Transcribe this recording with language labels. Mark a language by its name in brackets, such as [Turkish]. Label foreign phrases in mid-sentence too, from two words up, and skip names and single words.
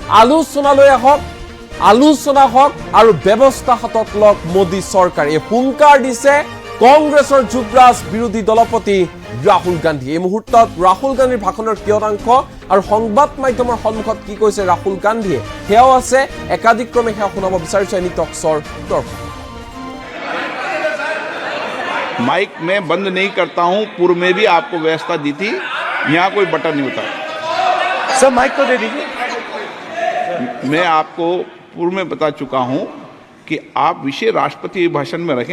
[Assamese] আলোচনা হওক আৰু ব্যৱস্থা হাতত লওক মোদী চৰকাৰে। এই হুংকাৰ দিছে কংগ্ৰেছৰ যুৱৰাজ বিৰোধী দলপতি ৰাহুল গান্ধী। এই মুহূৰ্তত ৰাহুল গান্ধীৰ ভাষণৰ কিয়দাংশ আৰু সংবাদ মাধ্যমৰ সন্মুখত কি কৈছে ৰাহুল গান্ধীয়ে সেয়াও আছে। একাধিক্ৰমে সেয়া শুনাব বিচাৰিছে এনি টক্সৰ দৰ্শক। [Hindi] माइक में बंद नहीं करता हूं। पूर्व में भी आपको व्यवस्था दी थी, यहाँ कोई बटन नहीं होता। सर माइक तो दे दीजिए। मैं आपको पूर्व में बता चुका हूं कि आप विषय राष्ट्रपति भाषण में रखें।